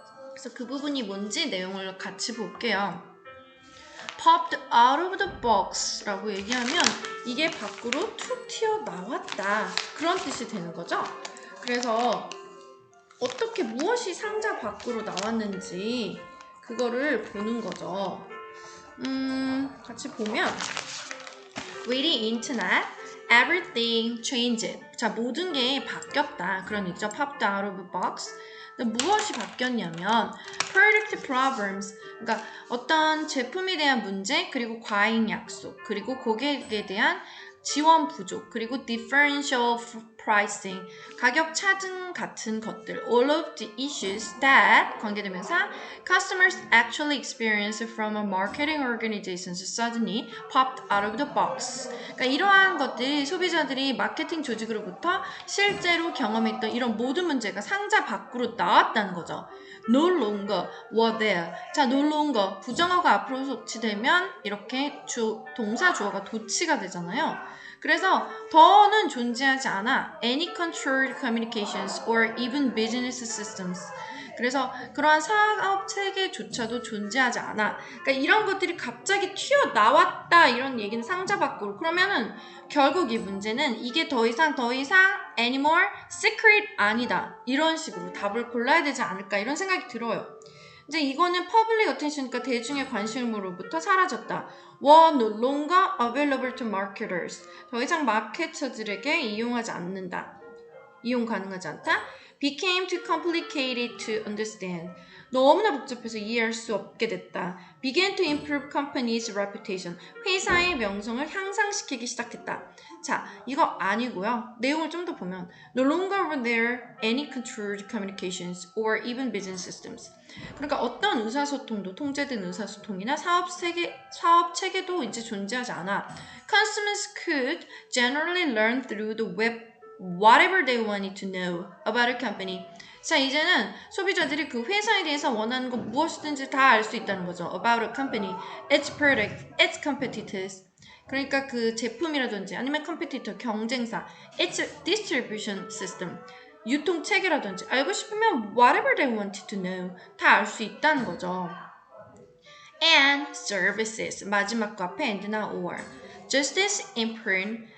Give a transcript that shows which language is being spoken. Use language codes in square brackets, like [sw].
[ko] 그래서 그 부분이 뭔지 내용을 같이 볼게요. [en] popped out of the box [ko] 라고 얘기하면 이게 밖으로 툭 튀어나왔다. 그런 뜻이 되는 거죠. 그래서 어떻게 무엇이 상자 밖으로 나왔는지 그거를 보는 거죠. 같이 보면 [en] With the internet, everything changed. [ko] 자, 모든 게 바뀌었다. 그런 얘기죠. [en] popped out of the box. [ko] 무엇이 바뀌었냐면 product problems, 그러니까 어떤 제품에 대한 문제, 그리고 과잉 약속, 그리고 고객에 대한 지원 부족, 그리고 differential pricing, 가격 차등 같은 것들, [en] all of the issues that [ko] 관계대명사 [en] customers actually experience from a marketing organizations suddenly popped out of the box. [ko] 그러니까 이러한 것들이 소비자들이 마케팅 조직으로부터 실제로 경험했던 이런 모든 문제가 상자 밖으로 나왔다는 거죠. [en] No longer were there. [ko] 자, no longer 부정어가 앞으로 도치되면 이렇게 동사 주어가 도치가 되잖아요. 그래서 더는 존재하지 않아. [en] Any controlled communications or even business systems. [ko] 그래서 그러한 사업 체계조차도 존재하지 않아. 그러니까 이런 것들이 갑자기 튀어나왔다 이런 얘기는 상자 밖으로. 그러면은 결국 이 문제는 이게 더 이상 [en] anymore secret [ko] 아니다. 이런 식으로 답을 골라야 되지 않을까 이런 생각이 들어요. 이제 이거는 public attention이니까 대중의 관심으로부터 사라졌다. [en] were no longer available to marketers. [ko] 더 이상 마케터들에게 이용 가능하지 않다. [en] became too complicated to understand. [ko] 너무나 복잡해서 이해할 수 없게 됐다. [en] began to improve company's reputation. [ko] 회사의 명성을 향상시키기 시작했다. 자, 이거 아니고요. 내용을 좀 더 보면 [en] no longer were there any controlled communications or even business systems. [ko] 그러니까 어떤 의사소통도 통제된 의사소통이나 사업 체계도 이제 존재하지 않아. [en] Consumers could generally learn through the web whatever they wanted to know about a company. [ko] 자, 이제는 소비자들이 그 회사에 대해서 원하는 거 무엇이든지 다 알 수 있다는 거죠. [en] About a company, its product, its competitors. [ko] 그러니까 그 제품이라든지 아니면 competitor, 경쟁사, its distribution system, 유통 체계라든지 알고 싶으면 [en] whatever they wanted to know [ko] 다 알 수 있다는 거죠. [en] And services, [ko] 마지막 거 앞에 [en] and나 or. Just as important.